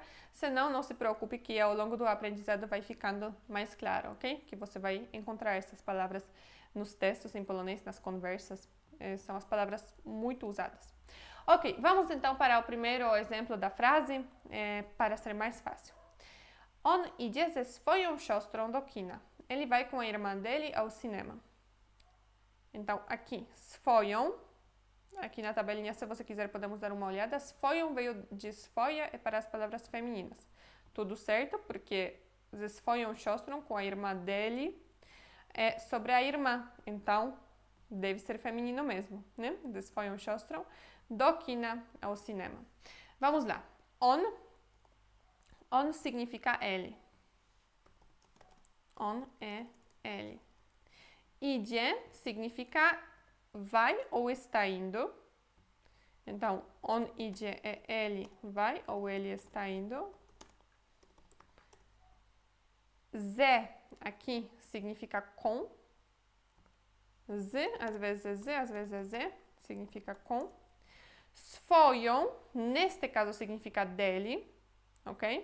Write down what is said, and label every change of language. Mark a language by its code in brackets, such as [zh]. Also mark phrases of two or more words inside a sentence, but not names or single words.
[pt] Se não, não se preocupe que ao longo do aprendizado vai ficando mais claro, ok? Que você vai encontrar essas palavras nos textos em polonês, nas conversas, são as palavras muito usadas. Ok, vamos então para o primeiro exemplo da frase, para ser mais fácil. [pl] On idzie ze swoją siostrą do kina. [pt] Ele vai com a irmã dele ao cinema. Então, aqui, swoją, aqui na tabelinha, se você quiser, podemos dar uma olhada. Swoją veio de swoja, é para as palavras femininas. Tudo certo, porque [pl] ze swoją siostrą, [pt] com a irmã dele, é sobre a irmã, então deve ser feminino mesmo, né? [pl] Ze swoją siostrą do kina [pt] ao cinema. Vamos lá. On significa ele. On é ele. Idzie significa vai ou está indo. Então, [pl] on idzie [pt] é ele vai ou ele está indo. Ze aqui significa com. Z, às vezes é Z, às vezes é Z, significa com. Swoją, neste caso significa dele, ok?